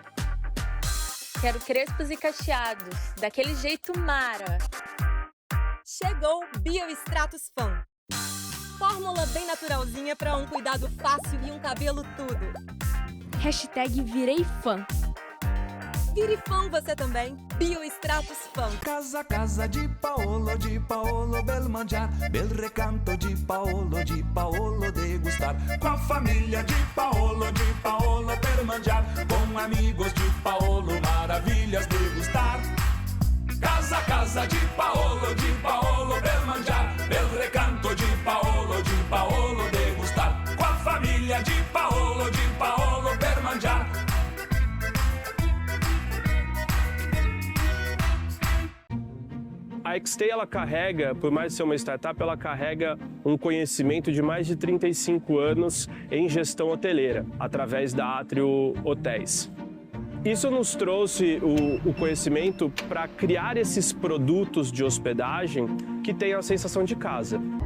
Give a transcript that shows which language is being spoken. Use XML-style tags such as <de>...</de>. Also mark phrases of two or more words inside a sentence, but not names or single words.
<pt>Quero crespos e cacheados, daquele jeito mara. Chegou Biostratos Fan. Fórmula bem naturalzinha para um cuidado fácil e um cabelo tudo. Hashtag virei fã. Vire fã você também. Biostratos Fan.</pt> <it>Casa, casa di Paolo, bel mangiar, bel recanto di Paolo degustar.</it> <pt>Com a família de Paolo</pt> <it>per mangiar.</it> <pt>Com amigos de Paolo, maravilhas degustar.</pt> <it>Casa, casa di Paolo, bel mangiar, bel recanto di Paolo degustar.</it> <pt>Com a família de Paolo</pt> <it>per mangiar.</it> <pt>A XT, ela carrega, por mais ser uma startup, ela carrega um conhecimento de mais de 35 anos em gestão hoteleira, através da Atrio Hotéis. Isso nos trouxe o conhecimento para criar esses produtos de hospedagem que tenham a sensação de casa.</pt>